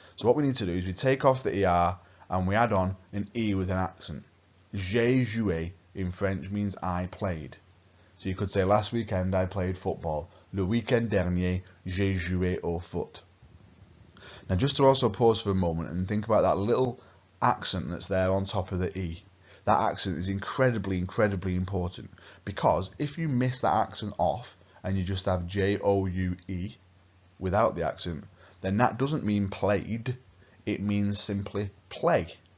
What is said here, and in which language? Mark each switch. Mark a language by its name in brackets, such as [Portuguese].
[English] So what we need to do is we take off the er and we add on an e with an accent. J'ai joué in French means I played. So you could say last weekend I played football. [French] Le weekend dernier, j'ai joué au foot. [English] Now just to also pause for a moment and think about that little accent that's there on top of the E. That accent is incredibly important, because if you miss that accent off and you just have J-O-U-E without the accent, then that doesn't mean played, it means simply play.